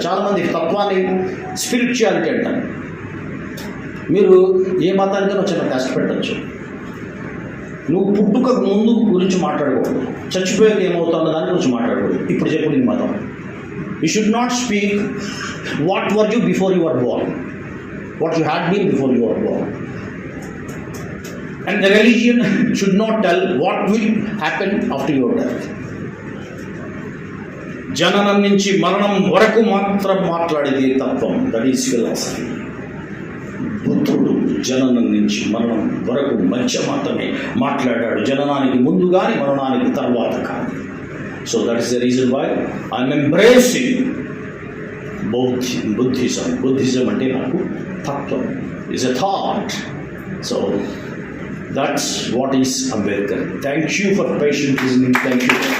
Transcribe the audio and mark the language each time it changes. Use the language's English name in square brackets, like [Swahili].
[Telugu] చాలామంది తత్వాన్ని స్పిరిచువాలిటీ అంటారు. మీరు ఏ మతానికైనా చిన్న కష్టపెట్టచ్చు. నువ్వు పుట్టుక ముందు గురించి మాట్లాడకూడదు, చచ్చిపోయాక ఏమవుతుందో దాని గురించి మాట్లాడకూడదు. ఇప్పుడు చెప్పు నీ మతం. [English] You should not speak what were you before you are born, what you had been before you are born. And the religion should not tell what will happen after your death. [Telugu] జననం నుంచి మరణం వరకు మాత్రం మాట్లాడేది తత్వం, [English] That is philosophy. [Telugu] బుద్ధుడు జననం నుంచి మరణం వరకు మధ్య మాత్రమే మాట్లాడాడు, జననానికి ముందు కానీ మరణానికి తర్వాత కానీ. [English] So that is the reason why I'm embracing Buddhism. [Telugu] Buddhism అంటే నాకు తత్వం, [English] Is a thought. So that's what is Ambedkar. Thank you for patient listening. Thank you.